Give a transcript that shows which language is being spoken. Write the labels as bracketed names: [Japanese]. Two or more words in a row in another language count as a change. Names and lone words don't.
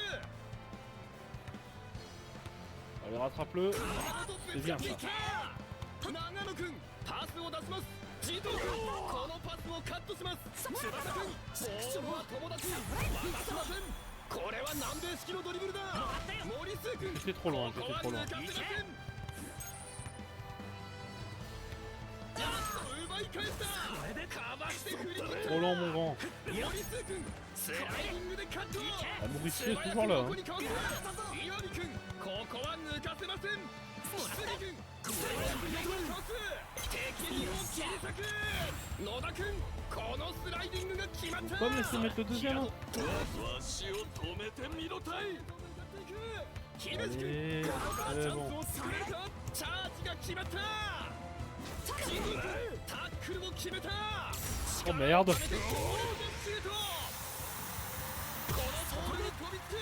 [French] Allez, rattrape-le. C'est bien ça. [Japanese] 長野くんパスを出します。ジートくんこのパスをカットします。翼くんボールは友達渡しません。これは南米式のドリブルだ。森末くん [French] J'étais trop loin, j'étais trop loin. [Japanese] 奪い返した。かわして振り切った。 [French] Trop lent, mon grand. [Japanese] 森末くんスライディングでカット。 [French] Ah, Maurice est toujours là. Hein. [Japanese] 岩見くんここは抜かせません。杉くん敵にも切り裂く。野田くんこのスライディングが決まった。 [French] Pas me laisser mettre le deuxième. Hein. [Japanese] 足を止めてみろたい。姫路くん [French] Allez, [Japanese] ここから [French] c'est [Japanese] チャンス [French] bon. [Japanese] を作れるか。チャージが決まった。ジングくんタックルを決めた。 [French] Oh merde. [Japanese] このシュートこのボールに飛びつく。